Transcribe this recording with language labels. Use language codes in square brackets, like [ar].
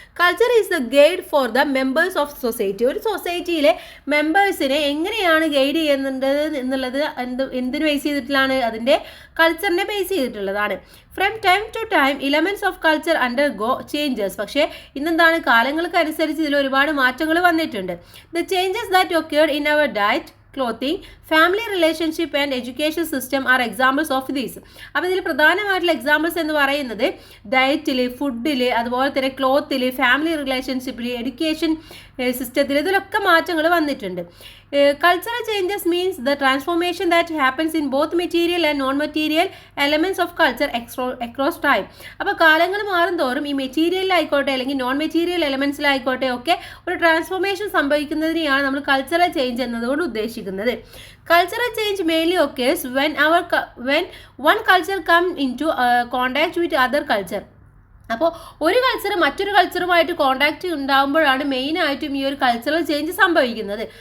[en] Culture is the guide for the members of society. [ml] ഒരു സൊസൈറ്റിയിലെ മെമ്പേഴ്സിനെ എങ്ങനെയാണ് guide ചെയ്യുന്നുണ്ട് എന്നുള്ളത് എന്തിനു ബേസ് ചെയ്തിട്ടുള്ളതാണ്, അതിൻ്റെ കൾച്ചറിനെ ബേസ് ചെയ്തിട്ടുള്ളതാണ്. [en] From time to time elements of culture undergo changes. [ml] പക്ഷേ ഇന്നെന്താണ്, കാലങ്ങൾക്ക് അനുസരിച്ച് ഇതിൽ ഒരുപാട് മാറ്റങ്ങൾ വന്നിട്ടുണ്ട്. [en] The changes that occurred in our diet, clothing, family relationship and education system are examples of these. [ml] അപ്പോൾ ഇതിൽ പ്രധാനമായിട്ടുള്ള എക്സാമ്പിൾസ് എന്ന് പറയുന്നത് ഡയറ്റിൽ, ഫുഡിൽ, അതുപോലെ തന്നെ ക്ലോത്തിൽ, ഫാമിലി റിലേഷൻഷിപ്പിൽ, എഡ്യൂക്കേഷൻ സിസ്റ്റത്തിൽ, ഇതിലൊക്കെ മാറ്റങ്ങൾ വന്നിട്ടുണ്ട്. [en] Cultural changes means the transformation that happens in both material and non material elements of culture across time. [ml] അപ്പോൾ കാലങ്ങൾ മാറും തോറും ഈ മെറ്റീരിയലിലായിക്കോട്ടെ അല്ലെങ്കിൽ നോൺ മെറ്റീരിയൽ എലമെന്റ്സിലായിക്കോട്ടെ ഒക്കെ ഒരു ട്രാൻസ്ഫോർമേഷൻ സംഭവിക്കുന്നതിനെയാണ് നമ്മൾ കൾച്ചറൽ ചേഞ്ച് എന്നതുകൊണ്ട് ഉദ്ദേശിക്കുന്നത്. [en] Cultural change mainly occurs when one culture comes into contact with other culture. [ml] അപ്പോൾ ഒരു കൾച്ചർ മറ്റൊരു കൾച്ചറുമായിട്ട് കോണ്ടാക്റ്റ് ഉണ്ടാകുമ്പോഴാണ് മെയിനായിട്ടും ഈ ഒരു കൾച്ചറൽ ചേഞ്ച് സംഭവിക്കുന്നത്.